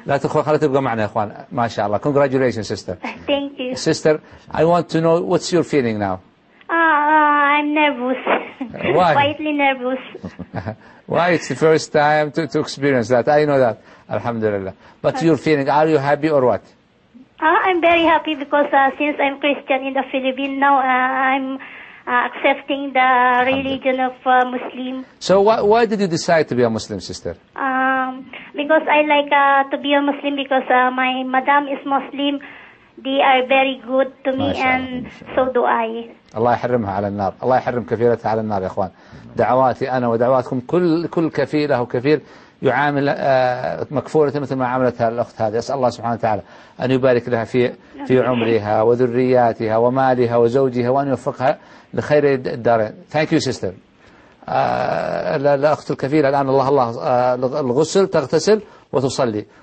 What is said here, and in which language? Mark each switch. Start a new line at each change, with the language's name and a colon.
Arabic: لا تخوف خلت تبقى معنا يا إخوان ما شاء الله
English: congratulations sister thank you sister I want to know what's your feeling now I'm nervous why slightly nervous why it's the first time to experience that I know that alhamdulillah but your feeling are you happy or what I'm very happy because since I'm Christian in the Philippines now I'm accepting the religion of Muslim. So why did you decide to be a Muslim, sister? Because I like to be a Muslim because my madam is Muslim. They are very good to me and so do I.
Arabic: الله يحرمها على النار الله يحرم كفيلتها على النار يا إخوان دعواتي أنا ودعواتكم كل كفيلة وكفيل يعامل مكفورة مثل ما عاملتها الأخت هذه أسأل الله سبحانه وتعالى أن يبارك لها في عمرها وذرياتها ومالها وزوجها وأن يوفقها لخير الدارين
English: Thank you sister
Arabic: الأخت الكفيلة الآن الله الغسل تغتسل وتصلي.